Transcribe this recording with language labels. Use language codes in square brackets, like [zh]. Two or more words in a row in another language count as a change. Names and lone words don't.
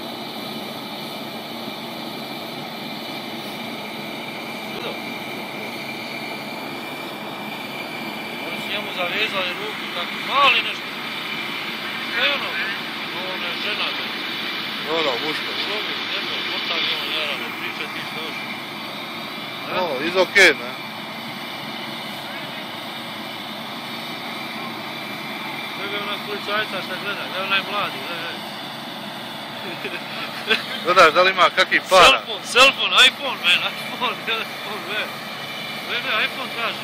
[bs] Gledaj. Oni su njemu zavezali ruku, kako mali nešto. Šta je ono? Ona je žena, gledaj. Muško. Čovjek, debel, potavi on, jarano, priča ti što hoće. [en] He's okay, man. [bs] Gledaj onak policajca šta gleda, gledaj onaj mladi, gledaj. Gledaš da li ima kakvi para? Cellphone, iPhone, iPhone, gledaj, Gledaj, iPhone traži,